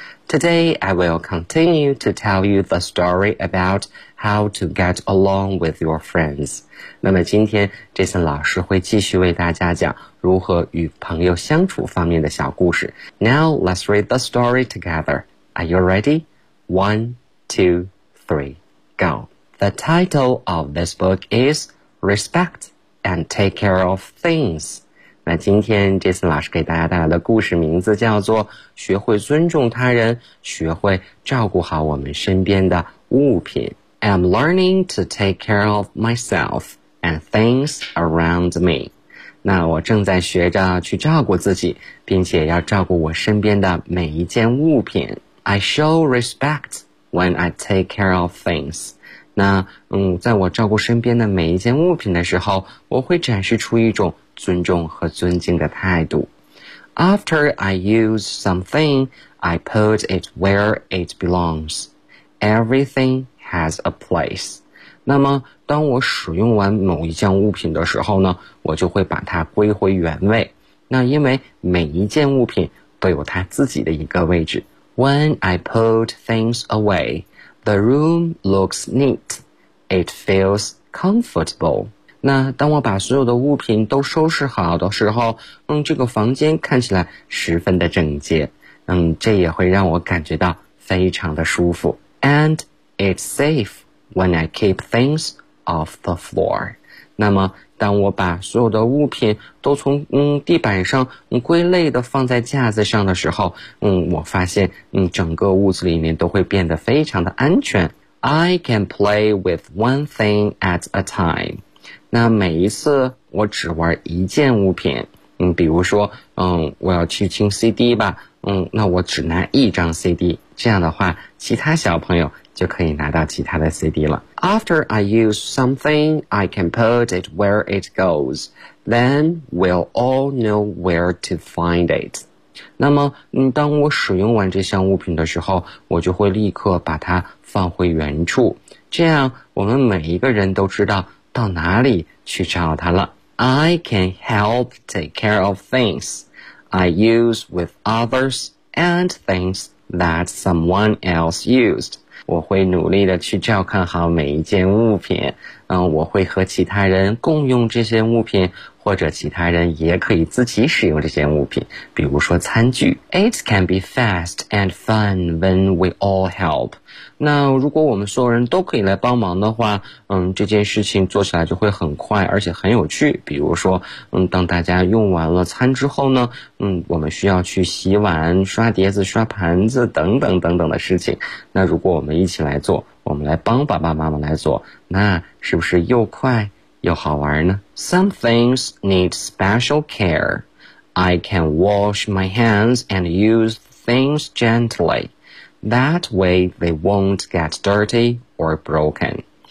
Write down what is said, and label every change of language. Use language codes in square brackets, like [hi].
[en] Today I will continue to tell you the story about how to get along with your friends. [zh] 那么今天 Jason 老师会继续为大家讲如何与朋友相处方面的小故事。 [en] Now let's read the story together. Are you ready? 1, 2, 3, go. The title of this book is Respect and Take Care of Things. [zh] 那今天 Jason 老师给大家带来的故事名字叫做学会尊重他人，学会照顾好我们身边的物品。 [en] I'm learning to take care of myself and things around me. [zh] 那我正在学着去照顾自己，并且要照顾我身边的每一件物品。 [en] I show respectWhen I take care of things. [zh] 那在我照顾身边的每一件物品的时候，我会展示出一种尊重和尊敬的态度。 [en] After I use something, I put it where it belongs. Everything has a place. [zh] 那么当我使用完某一件物品的时候呢，我就会把它归回原位。那因为每一件物品都有它自己的一个位置。 [en] When I put things away, the room looks neat. It feels comfortable. [zh] 那当我把所有的物品都收拾好的时候，这个房间看起来十分的整洁。这也会让我感觉到非常的舒服。 [en] And it's safe when I keep things off the floor. [zh] 那么当我把所有的物品都从地板上归类的放在架子上的时候，我发现整个屋子里面都会变得非常的安全。 [en] I can play with one thing at a time. [zh] 那每一次我只玩一件物品，比如说我要去听 CD 吧，那我只拿一张 CD， 这样的话其他小朋友就可以拿到其他的 CD 了。 [en] After I use something, I can put it where it goes. Then we'll all know where to find it. [zh] 那么当我使用完这项物品的时候，我就会立刻把它放回原处，这样我们每一个人都知道到哪里去找它了。 [en] I can help take care of things I use with others and things that someone else used. [zh] 我会努力的去照看好每一件物品，我会和其他人共用这些物品，或者其他人也可以自己使用这些物品，比如说餐具。 [en] It can be fast and fun when we all help. [zh] 那如果我们所有人都可以来帮忙的话，这件事情做起来就会很快而且很有趣。比如说当大家用完了餐之后呢，我们需要去洗碗、刷碟子、刷盘子等等等等的事情。那如果我们一起来做，我们来帮爸爸妈妈来做，那是不是又快又好玩呢？ [en] Some things need special care. I can wash my hands and use things gently. That way they won't get dirty or broken.